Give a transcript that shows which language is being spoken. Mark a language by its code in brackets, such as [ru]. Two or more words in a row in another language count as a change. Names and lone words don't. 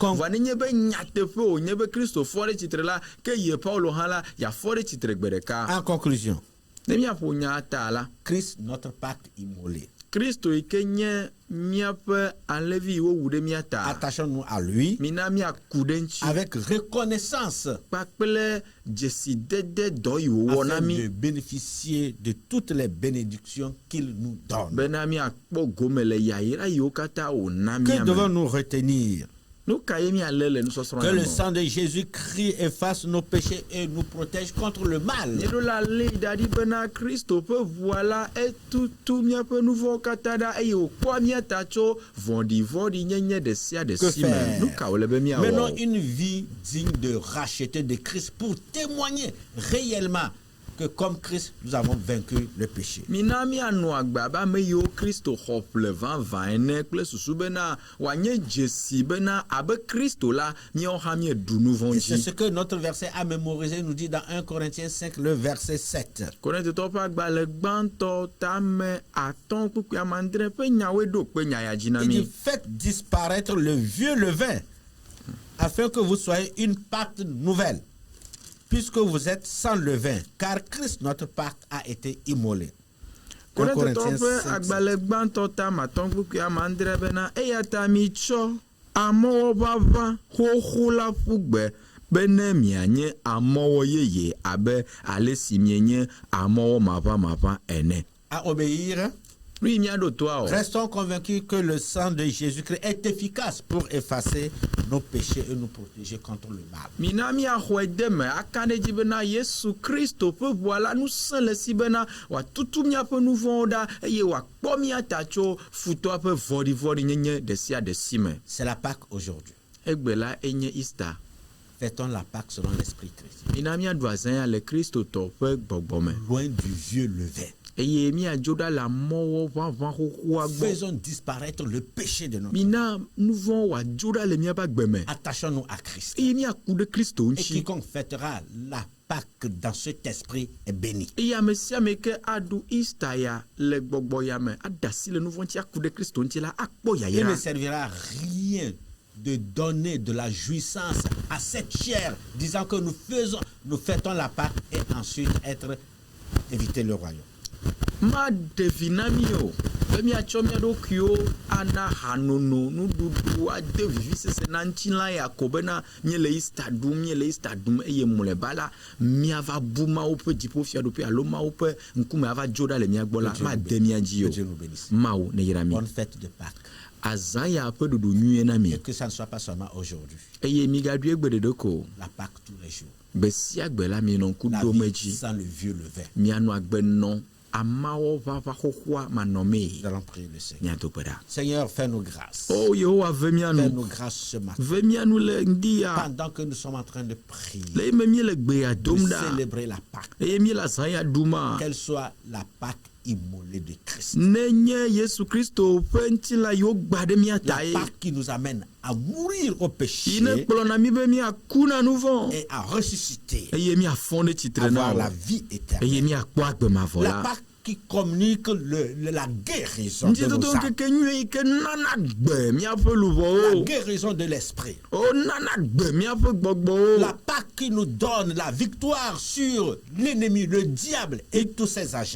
[ee] Vɔ nenye be nyateƒe o nye be Kristo fɔ ɖe tsitre la, ke ye Paulo hã la yeafɔ ɖe tsitre gbe ɖeka. [fr] En conclusion, [ee] Ne míaƒo nya ta la, [fr] Christ, notre Pâque immolé. [ee] Kristo yi ke nye míaƒe alẽvi yi wowu ɖe mía ta. [fr] Attachons-nous à lui [ee] Mina miaku ɖe ŋuti [fr] avec reconnaissance [ee] kpakple dzesidede dɔ yi wòwɔ na [fr] afin [ee] mi. [fr] de bénéficier de toutes les bénédictions qu'il nous donne. [ee] Bena miakpɔ gome le yayra yiwo katã wòna [fr] Que [ee] mía me. [fr] devons-nous retenir? [ee] Nu ka ye mialé le nusɔsrɔ̃ [fr] Que [ee] la le me? [fr] sang de Jésus-Christ efface nos péchés et nous protège contre le mal. [ee] Míeɖo la lée da ɖi bena Kristo ƒe ʋua la etutu míaƒe nu vɔ̃wo katã ɖa eye wòkpɔa mía ta tso vɔ̃ɖivɔ̃ɖi nyenye ɖe sia ɖe [fr] Que [ee] si me. [fr] faire? [ee] Nu ka wòle be [fr] Menons [ee] miawɔ? [fr] une vie digne de racheter de Christ pour témoigner réellement que comme Christ, nous avons vaincu le péché. [ee] Mina mianɔ agbe abe ame yiwo Kristo xɔ ƒle vavã ene kple susu bena wòanye dzesi bena abe Kristo la míawo hã mieɖu nu vɔ̃ [fr] Et c'est [ee] ŋuti. [fr] ce que notre verset a mémorisé, nous dit dans 1 Corinthiens 5, le verset 7. [ee] Korintetɔwo ƒe agbalẽ gbãtɔ tame 5:9 ƒe nyawoe ɖo kpe nya ya dzi na [fr] Il dit, [ee] mi. [fr] faites disparaître le vieux levain, afin que vous soyez une pâte nouvelle, puisque vous êtes sans levain, car Christ, notre pacte, a été immolé. [ee] 1 Korintetɔwo [fr] Corinthiens [ee] ƒe [fr] 5, [ee] agbalẽ gbãtɔ tame 5:9 bena eya ta mitsɔ amɔwɔ ʋaʋã xoxo la ƒu gbe be ne mianye amɔwɔ yeye abe ale si mienye amɔwɔ maʋamaʋã ene. [fr] à obéir. [ee] Nu yi míaɖo toa o. [fr] Restons convaincus que le sang de Jésus-Christ est efficace pour effacer nos péchés et nous protéger contre le mal. [ee] Mina miaxɔe de me aka ɖe dzi bena Yesu Kristo ƒe ʋua la ŋusẽ le si bena wòatutu míaƒe nu vɔ̃wo ɖa eye wòakpɔ mía ta tso futɔa ƒe vɔ̃ɖivɔ̃ɖi nyenye ɖe sia ɖe si me. [fr] C'est la Pâque aujourd'hui. [ee] Egbe la enye Easter. [fr] Fêtons la Pâque selon l'Esprit chrétien. [ee] Mina miaɖu azãya le Kristotɔ ƒe gbɔgbɔ me. [fr] Loin du vieux levain. [ee] Eye miadzo ɖa le amɔwɔ ʋaʋã xoxoa gbɔ. [fr] Faisons disparaître le péché de notre vie. [ee] Mina nu vɔ̃ wòadzo ɖa le míaƒe agbe me. [fr] Attachons-nous à Christ. [ee] Eye miaku ɖe Kristo [fr] Et [ee] ŋuti. [fr] quiconque fêtera la Pâque dans cet esprit est béni. [ee] Eye ame sia ame ke aɖu Easter ya le gbɔgbɔ ya me aɖe asi le nu vɔ̃ ŋuti aku ɖe Kristo ŋuti la akpɔ [fr] Il [ee] yayra. [fr] ne servira rien de donner de la jouissance à cette chair, disant que nous fêtons la Pâque et ensuite éviter le royaume. [ee] Maɖe vi na mí o be míatsɔ mía ɖokuiwo ana hanono nuɖuɖu ade vivisese na ŋutilã ya ko bena míele Easter ɖum eye mlɔeba la míava bu Mawu ƒe dziƒofiaɖoƒe alo Mawu ƒe ŋkume ava dzo ɖa le mía gbɔ la made mía dzi [fr] Que [ee] o. [fr] Dieu nous bénisse. [ee] Mawu ne yra mí. [fr] Bonne fête de Pâques. [ee] Azã ya ƒe ɖuɖu nyuie na mí [fr] Et que ça ne soit pas seulement aujourd'hui. [ee] eye migaɖui egbe ɖeɖe ko [fr] La Pâque tous les jours. [ee] gbe sia gbe la mienɔ ŋku [fr] La [ee] ɖom [fr] vie [ee] edzi [fr] sans le vieux levain. [ee] mianɔ agbe nɔ amawɔ ʋaʋã xoxoa manɔmee [fr] Nous allons prier le Seigneur. [ee] miado gbe ɖa. [fr] Seigneur, fais-nous grâce. [ee] O Yehowa ve mianu. [fr] Fais-nous grâce ce matin. [ee] Ve mianu le ŋdi ya. [fr] Pendant que nous sommes en train de prier, [ee] Le eme miele gbe ya [fr] de [ee] dom ɖa. [fr] célébrer la Pâque, [ee] Eye miele azã ya ɖuma. [fr] qu'elle soit la Pâque immolée de Christ. [ee] Nenye Yesu Kristo ƒe ŋutilã yiwo gba ɖe mía [fr] La [ee] ta ye. [fr] Pâque qui nous amène à mourir au péché [ee] Yi ne kplɔna mi be miaku na nu vɔ. [fr] et à ressusciter, [ee] Eye miafɔ ɖe tsitre na [fr] avoir [ee] o. [fr] la vie [ee] Eye [fr] éternelle. [ee] miakpɔ agbe mavɔ [fr] La [ee] la. [fr] Pâque qui communique la guérison de [ee] Nti [fr] nos [ee] to [fr] âmes. [ee] ke nyue ke nana gbe mia fe [fr] La [ee] luvo. [fr] guérison de l'esprit. [ee] O nana gbe mia fe gbogbo. [fr] La Pâque qui nous donne la victoire sur l'ennemi, le diable et tous ses agents.